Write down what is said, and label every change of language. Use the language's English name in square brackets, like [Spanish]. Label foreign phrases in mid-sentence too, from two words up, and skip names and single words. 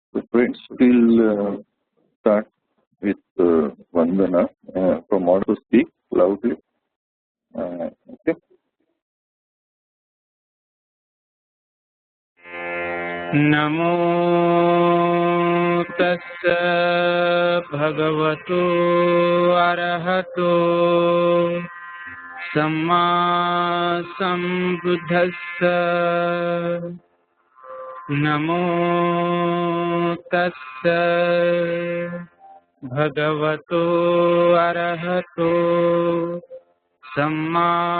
[English] Friends, we'll start with Vandana. From all to speak loudly. Okay. [Pali] नमो तस्स भगवतो अरहतो सम्मा सम्बुद्धस्स नमो तस्स भगवतो अरहतो सम्मा